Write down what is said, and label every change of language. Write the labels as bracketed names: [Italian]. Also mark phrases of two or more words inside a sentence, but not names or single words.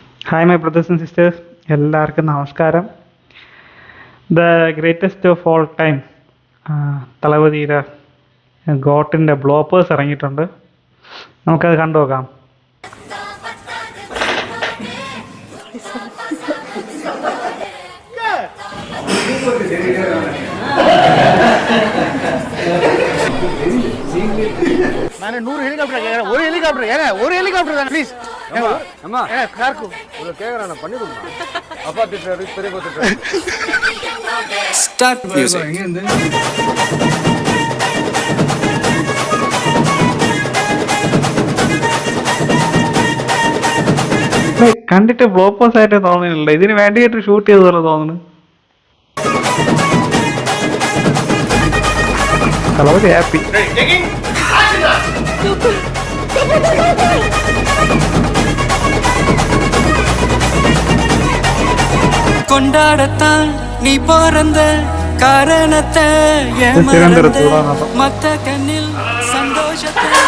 [English] Hi my brothers and sisters, [Malayalam] എല്ലാവർക്കും നമസ്കാരം. ദ ഗ്രേറ്റസ്റ്റ് ഓഫ് ഓൾ ടൈം തളപതിയുടെ ഗോട്ടിൻ്റെ ബ്ലോപ്പേഴ്സ് ഇറങ്ങിയിട്ടുണ്ട്. നമുക്കത് കണ്ടു നോക്കാം. [Tamil] நான் 100 ஹெலிகாப்டர் கேக்குறேன். ஒரு ஹெலிகாப்டர் ஏங்க, ஒரு ஹெலிகாப்டர் தான ப்ளீஸ். அம்மா கார்க்கு ஒரு கேக்குறேன், நான் பண்ணி கொடுங்க. அப்பா திட்டுறாரு, பெரியப்பா திட்டுறாரு. [English] start music. [Malayalam] കണ്ടിട്ട് ബ്ലോപ്പേഴ്സ് ആയിട്ട് തോന്നുന്നില്ല, ഇതിന് വേണ്ടിയിട്ട് ഷൂട്ട് ചെയ്ത പോലെ തോന്നുന്നു. തളപതി ഹാപ്പി. [Tamil] கொண்டாடத்தான் நீ பிறந்த காரணத்தை மத்த கண்ணில் சந்தோஷத்தை